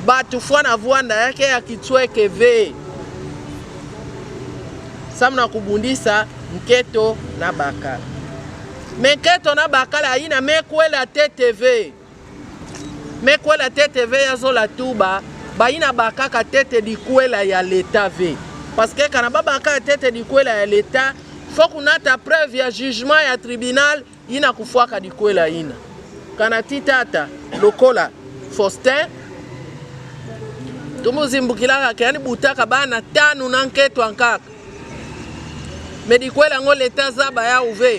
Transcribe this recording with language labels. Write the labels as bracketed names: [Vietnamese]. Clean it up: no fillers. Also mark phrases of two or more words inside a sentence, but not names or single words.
[Kituba (Democratic Republic of Congo)] batu fwana vwanda yake ya kitweke ve. Samna kubundisa nketo na bakala. Menketo na bakala ina mekwela TTV. Mekwela TTV ya zola tuba. Ba ina bakaka tete di kwela ya l'État ve. [French] Parce que [Kituba (Democratic Republic of Congo)] kana babaka tete di kwela ya l'État, faut kunata preuve ya jugement ya tribunal ina kufuaka di kwela ina. Kana titata lokola Faustin tumuzimbukilaka kani butaka bana tanu na nketo ankaka. Medikwela ngo l'État zaba ya uve.